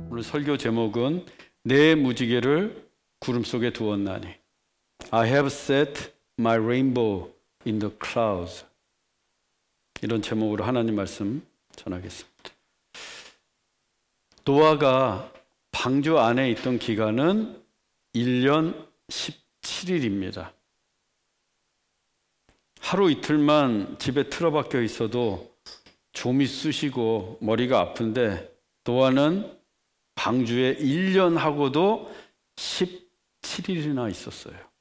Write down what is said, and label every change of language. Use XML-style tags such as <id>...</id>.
<ko>설교 제목은 내 무지개를 구름 속에 두었나니.</ko> <en>I have set my rainbow in the clouds.</en> <ko>이런 제목으로 하나님 말씀 전하겠습니다. 노아가 방주 안에 있던 기간은 1년 17일입니다. 하루 이틀만 집에 틀어박혀 있어도 좀이 쑤시고 머리가 아픈데 노아는 방주에 1년 하고도 17일이나 있었어요.</ko>